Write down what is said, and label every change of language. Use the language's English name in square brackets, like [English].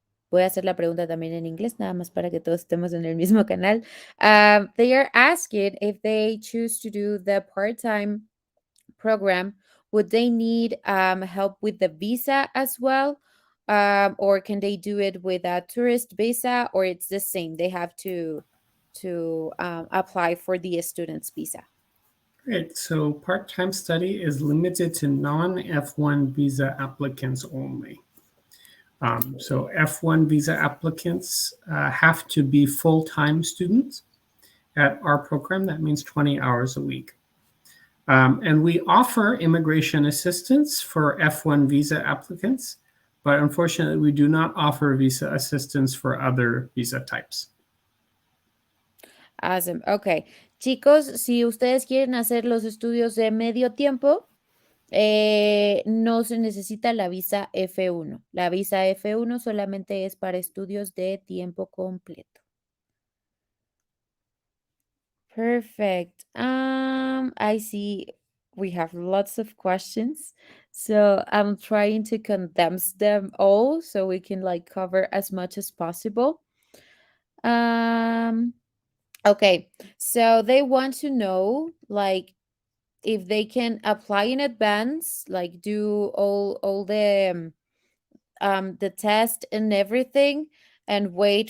[Spanish] Voy a hacer la pregunta también en inglés, nada más para que todos estemos en el mismo canal. [English] They are asking if they choose to do the part-time program, would they need help with the visa as well? Or can they do it with a tourist visa, or it's the same? They have to apply for the student's visa. Great. So part-time study is limited to non-F1 visa applicants only. So F1 visa applicants have to be full-time students at our program. That means 20 hours a week. And we offer immigration assistance for F1 visa applicants, but unfortunately, we do not offer visa assistance for other visa types. Awesome. Ok. [Spanish] Chicos, si ustedes quieren hacer los estudios de medio tiempo, no se necesita la visa F1. La visa F1 solamente es para estudios de tiempo completo. [English] Perfect. I see we have lots of questions, so I'm trying to condense them all so we can like cover as much as possible. Um, okay, so they want to know like if they can apply in advance, like do all the test and everything and wait.